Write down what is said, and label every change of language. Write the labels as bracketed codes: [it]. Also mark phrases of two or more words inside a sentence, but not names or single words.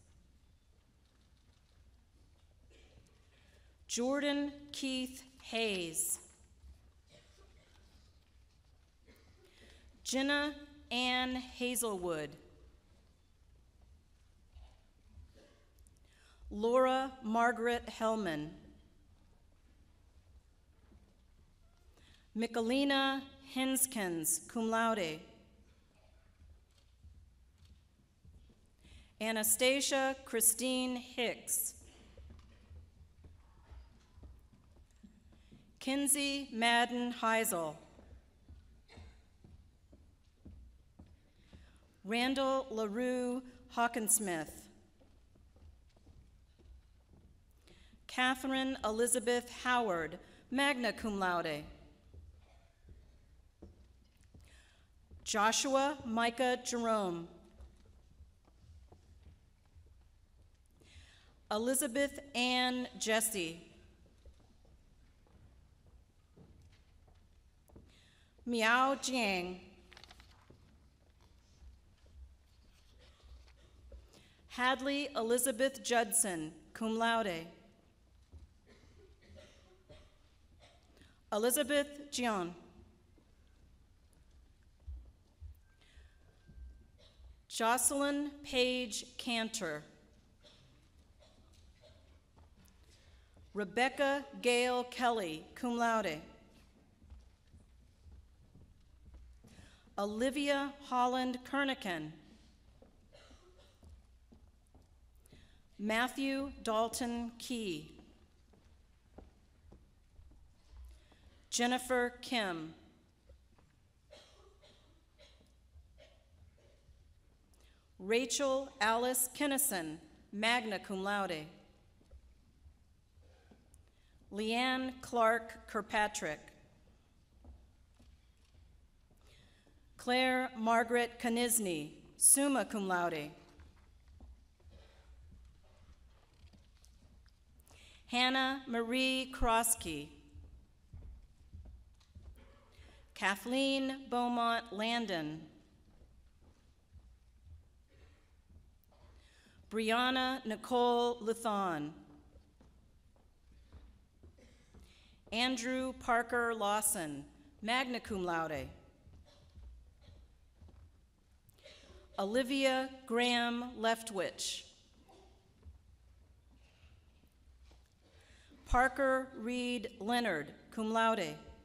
[en] Jordan Keith Hayes. Jenna Ann Hazelwood. Laura Margaret Hellman. Michelina Henskens, [la] cum laude. [en] Anastasia Christine Hicks. Kinsey Madden Heisel. Randall LaRue Hawkinsmith. Catherine Elizabeth Howard, [la] magna cum laude. [en] Joshua Micah Jerome. Elizabeth Ann Jesse. Miao Jiang. Hadley Elizabeth Judson, [la] cum laude. [en] Elizabeth Jian. Jocelyn Page Cantor. Rebecca Gail Kelly, [la] cum laude. [en] Olivia Holland Kernican. Matthew Dalton Key. Jennifer Kim. Rachel Alice Kinnison, [la] magna cum laude. [en] Leanne Clark Kirkpatrick, Claire Margaret Knisney, [la] summa cum laude. [en] Hannah Marie Krosky, Kathleen Beaumont Landon, Brianna Nicole Luthon, Andrew Parker Lawson, [la] magna cum laude. [en] Olivia Graham Leftwich, Parker Reed Leonard, [la] cum laude.